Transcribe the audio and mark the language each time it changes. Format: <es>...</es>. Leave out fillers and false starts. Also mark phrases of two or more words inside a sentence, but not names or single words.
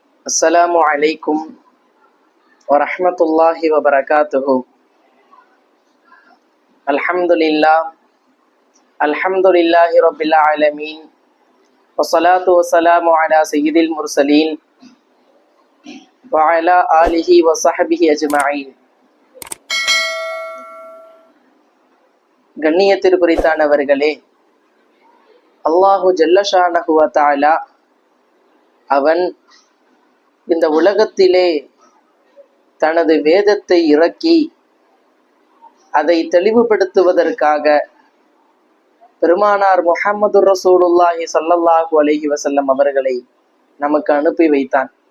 <ar>السلام عليكم ورحمة الله وبركاته. الحمد لله رب العالمين، والصلاة والسلام على سيد المرسلين وعلى آله وصحبه أجمعين.</ar> <ta>கண்ணியத்திற்குரித்தானவர்களே,</ta> <ar>الله جل شأنه و تعالى</ar> <ta>அவன் இந்த உலகத்திலே தனது வேதத்தை இறக்கி அதை தெளிவுபடுத்துவதற்காக பெருமானார் முஹம்மது</ta> <ar>رسول الله صلى الله عليه وسلم</ar> <ta>அவர்களை நமக்கு அனுப்பி வைத்தான்.</ta>